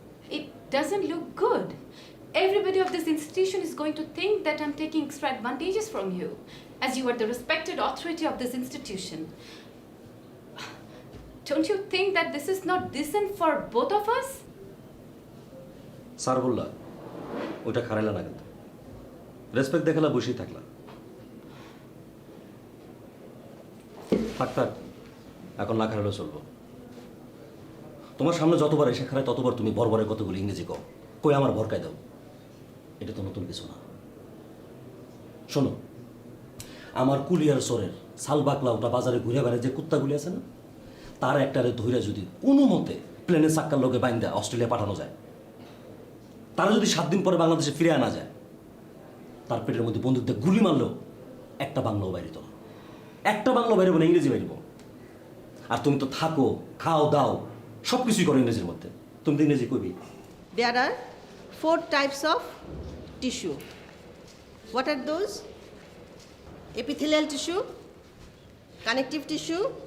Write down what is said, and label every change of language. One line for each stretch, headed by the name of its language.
English: It doesn't look good. Everybody of this institution is going to think that I'm taking extra advantages from you, as you are the respected authority of this institution. Don't you think that this is not decent for both of us?
Bangla: Sir বললা ওটা খারাইলা না, কিন্তু respect দেখালা বসেই থাকলা। থাক থাক, এখন না খারাইলেও চলবো। তোমার সামনে যতবার এসে খারায় ততবার তুমি বরবরের কতগুলো ইংরেজি কও, কই আমার ভরকায় দাও। এটা তো নতুন কিছু না। শোনো, আমার কুলিয়ার সরের সালবাকলা ওটা বাজারে ঘুরে বেড়ায় যে কুত্তাগুলি আছে না, তার একটারে ধৈর্য যদি কোনো মতে প্লেনের চাক্কার লোকে বাইন্দা অস্ট্রেলিয়া পাঠানো যায়, তারা যদি 7 দিন পরে বাংলাদেশে ফিরে আনা যায়, তার পেটের মধ্যে বন্দুক দিয়ে গুলি মারলেও একটা বাংলাও বাইরিত না, একটা বাংলা বাইরব না, ইংরেজি বাইরব। আর তুমি তো থাকো, খাও, দাও, সব কিছুই করো ইংরেজির মধ্যে। তুমি তো ইংরেজি কবি।
English: There are 4 types of tissue. What are those? Epithelial tissue, connective tissue.